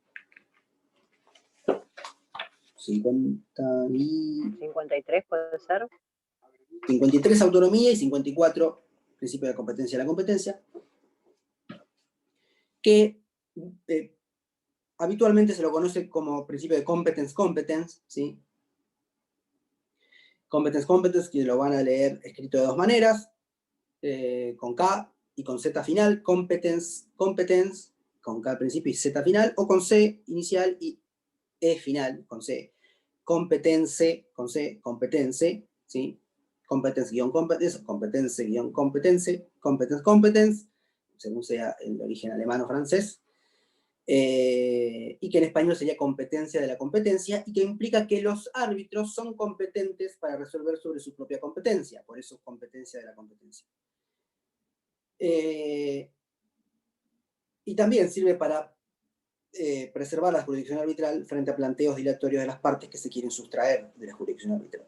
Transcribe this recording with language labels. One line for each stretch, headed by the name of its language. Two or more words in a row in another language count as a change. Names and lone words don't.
Spanish: 53 puede ser. 53 autonomía y 54 principio de competencia de la competencia, que habitualmente se lo conoce como principio de
English: competence-competence,
Spanish: ¿sí?
English: Competence-competence,
Spanish: que lo van a leer escrito de dos maneras, con K y con Z final, competence, con K al principio y Z final, o con C inicial y E final, con C. Competence, con C, competence, ¿sí?
English: Competence-competence, competence-competence, competence-competence,
Spanish: según sea el origen alemán o francés, y que en español sería competencia de la competencia, y que implica que los árbitros son competentes para resolver sobre su propia competencia, por eso competencia de la competencia. Y también sirve para preservar la jurisdicción arbitral frente a planteos dilatorios de las partes que se quieren sustraer de la jurisdicción arbitral.